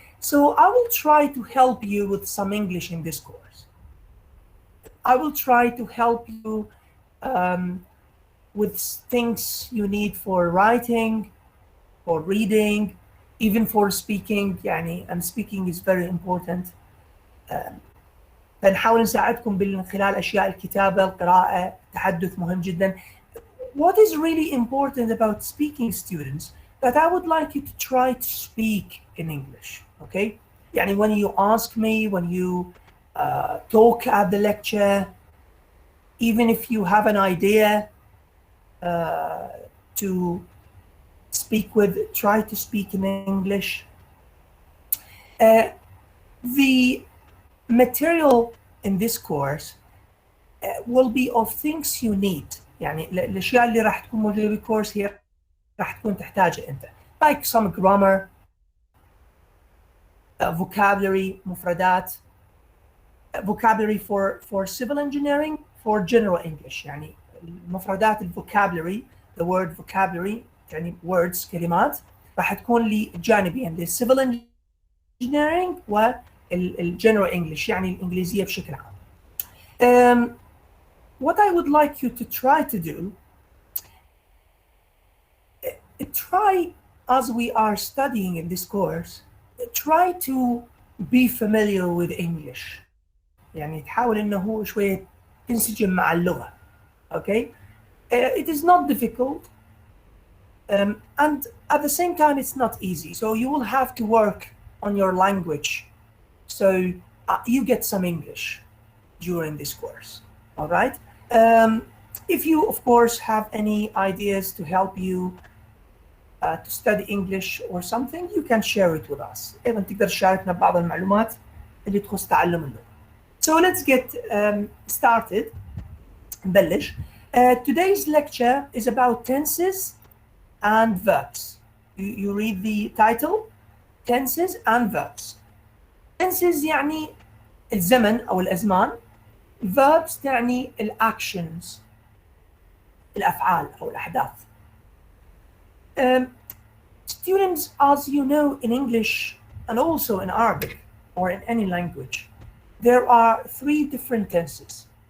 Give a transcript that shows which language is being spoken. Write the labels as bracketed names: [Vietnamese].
[English] So I will try to help you with some English in this course. I will try to help you with things you need for writing, for reading, even for speaking. يعني, and speaking is very important. [Arabic] فنحاول نساعدكم من خلال أشياء الكتابة، القراءة، التحدث مهم جدا. [English] What is really important about speaking, students, that I would like you to try to speak in English, okay? يعني when you ask me, when you talk at the lecture, even if you have an idea to speak with, try to speak in English. The material in this course will be of things you need. [Arabic] يعني الأشياء اللي راح تكون موجودة بالكورس هي راح تكون تحتاجها أنت. [English] Like some grammar, vocabulary, مفردات, vocabulary for civil engineering, for general English. [Arabic] يعني المفردات vocabulary, [English] the word vocabulary [Arabic] يعني words كلمات راح تكون لي جانبين للcivil engineering والgeneral English يعني الإنجليزية بشكل عام. [English] What I would like you to try to do, try as we are studying in this course, try to be familiar with English. [Arabic] يعني تحاول إنه شوية تنسجم مع اللغة. [English] Okay? It is not difficult, and at the same time it's not easy. So you will have to work on your language, so you get some English during this course. All right. If you, of course, have any ideas to help you to study English or something, you can share it with us. [Arabic] أيضا تقدر تشاركنا بعض المعلومات اللي تخص تعلم اللغة. [English] So let's get started. [Arabic] نبلش. [English] Today's lecture is about tenses and verbs. You read the title, tenses and verbs. [Arabic] Tenses يعني الزمن أو الأزمان. Verbs تعني الأكشنز، الأفعال أو الأحداث. [English] Students, as you know, in English and also in Arabic or in any language, there are 3 different tenses.